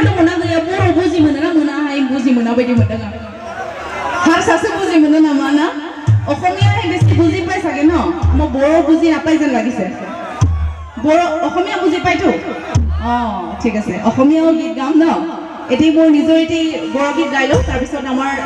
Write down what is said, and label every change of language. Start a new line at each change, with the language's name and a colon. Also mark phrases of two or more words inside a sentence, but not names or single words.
Bodo: मोना गैया बर' बुजि मोनो ना मोना हाय बुजि मोना बायदि मोनदों आं हारसासो बुजि मोनो नामा ना
Assamese: অসমীয়াহে বেছি বুজি পাই চাগে ন মই বড়ো বুজি নাপাই যেন লাগিছে বড়ো অসমীয়া বুজি পাইতো ঠিক আছে অসমীয়াও গীত গাম ন এটি মোৰ নিজৰ এটি বড়ো গীত গাই লওঁ তাৰপিছত আমাৰ